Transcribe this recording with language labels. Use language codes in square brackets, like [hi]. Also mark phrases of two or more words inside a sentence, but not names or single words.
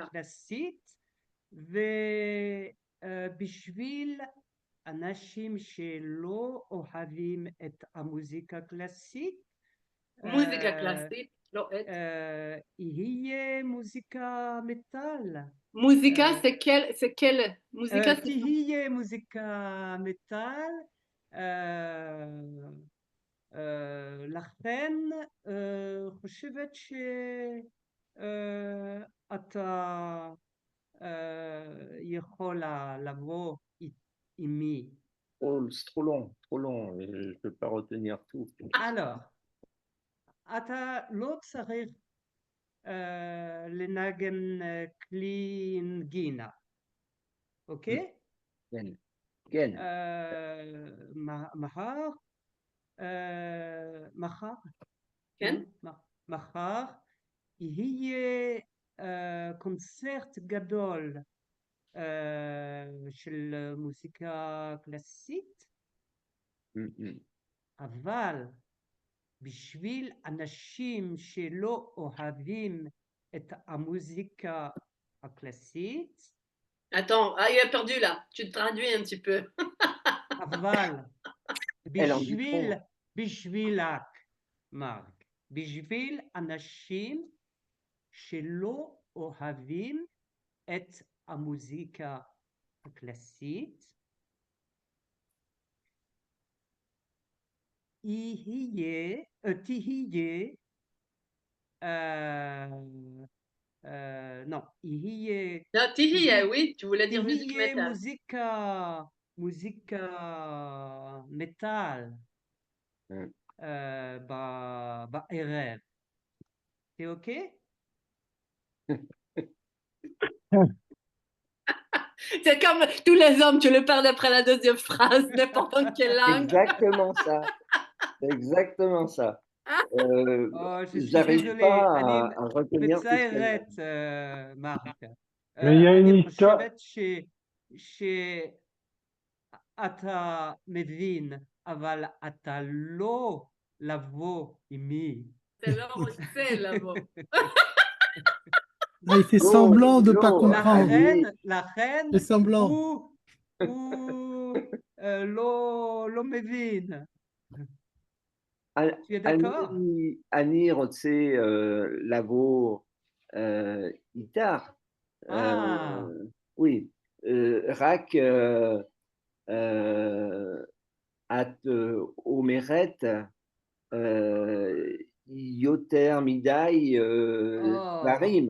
[he] קלאסית, ובשביל אנשים שלא אוהבים את המוזיקה הקלאסית, מוזיקה קלאסית, לא את. יהיה מוזיקה מטאל. [fr] מוזיקה c'est quelle מוזיקה c'est [he] תהיה מוזיקה מטאל, לכן חושבת שאתה יכול לבוא עימי. [fr] Oh, c'est trop long, je ne peux pas retenir tout. Alors, [he] אתה לא צריך לנגן כלי נגינה, אוקיי? כן, כן. כן? מחר יהיה קונצרט גדול של מוזיקה קלאסית, אבל בשביל אנשים שלא אוהבים את המוזיקה הקלאסית, [fr] Attends, il a perdu là. Tu te traduis un petit peu. [he] אבל בשבילך, מרק, בשביל אנשים שלא אוהבים את המוזיקה הקלאסית, תהיה non, יהיה [fr] Non, Tihiya, oui, tu voulais dire musique [he] תהיה [fr] métal. [he] מוזיקה מטאל בערב. זה אוקיי? [fr] C'est comme tous les hommes, tu le perds après la deuxième phrase, n'importe dans quelle langue. Exactement ça. C'est exactement ça. je suis J'arrive désolé, pas [he] אני [fr] à retenir tout ce qu'elle [he] מצטערת, מרק. [fr] Mais il y a une [he] אני [fr] histoire. [he] חושבת שאתה מבין, אבל אתה לא לבוא עימי. [fr] C'est l'or, c'est là-bas. Ah, il fait semblant de ne pas comprendre. [he] לכן [fr] Il fait semblant. [he] הוא לא מבין. [fr] Tu es [he] אני [fr] d'accord? [he] אני רוצה לבוא איתך. Oui, רק את אומרת יותר מדי דברים.